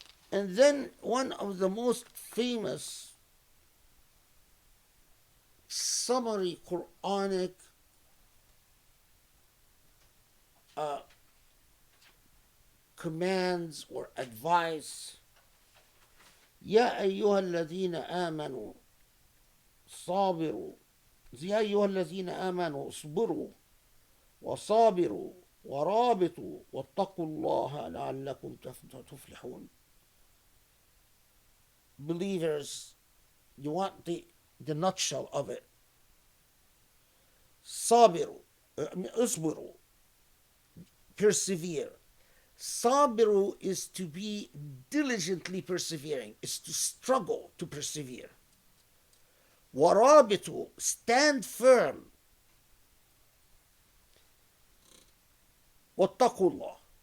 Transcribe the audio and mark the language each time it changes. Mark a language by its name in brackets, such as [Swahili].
[English] And then one of the most famous summary Quranic commands or advice: [Arabic] يا أيها الذين آمنوا صابروا يا أيها الذين آمنوا اصبروا وصابروا ورابطوا واتقوا الله لعلكم تفلحون. [English] Believers, you want the nutshell of it. [Arabic] صابروا, اصبروا, [English] persevere. Sabiru is to be diligently persevering, is to struggle to persevere. Warabitu, stand firm. Wattaqullah.